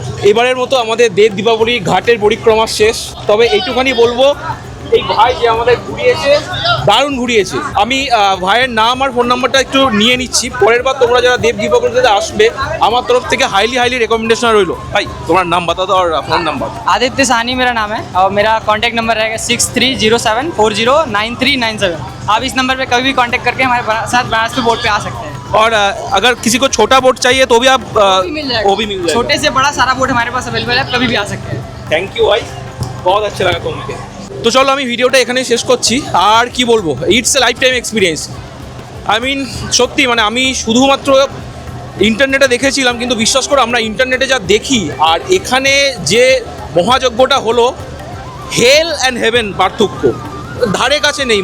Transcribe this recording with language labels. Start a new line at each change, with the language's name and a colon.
Bangla: এবারের মতো আমাদের দেব দীপাবলি ঘাটের পরিক্রমা শেষ। তবে এইটুখানি বলবো, এই ভাই যে আমাদের ঘুরিয়েছে, দারুণ ঘুরিয়েছে। আমি ভাইয়ের নাম আর ফোন নাম্বারটা একটু নিয়ে নিচ্ছি। পরের বার তোমরা যারা দেব দীপাবলিতে আসবে, আমার তরফ থেকে হাইলি রিকमेंडेशन রইলো। ভাই তোমার
Hindi: नाम बता दो और फोन नंबर। आदित्य साहनी मेरा नाम है और मेरा कॉन्टैक्ट नंबर रहेगा 6307409397। आप इस नंबर पे कभी भी कॉन्टैक्ट करके हमारे साथ बनारस के बोट पे आ सकते हैं। और अगर किसी को छोटा बोट चाहिए तो भी आप वो भी मिल जाएगा। छोटे से बड़ा सारा बोट हमारे पास अवेलेबल है, कभी भी आ सकते हैं।
Bangla: থ্যাংক ইউ ভাই,
Hindi: बहुत अच्छा लगा
Bangla: তোমাকে। তো চলো আমি ভিডিওটা এখানেই শেষ করছি। আর কি বলবো,
English: It's a lifetime experience. I mean
Bangla: সত্যি মানে আমি শুধুমাত্র ইন্টারনেটে দেখেছিলাম, কিন্তু বিশ্বাস করো আমরা ইন্টারনেটে যা দেখি আর এখানে যে মহাযজ্ঞটা হলো,
English: hell and heaven
Bangla: পার্থক্য ধারে কাছে নেই।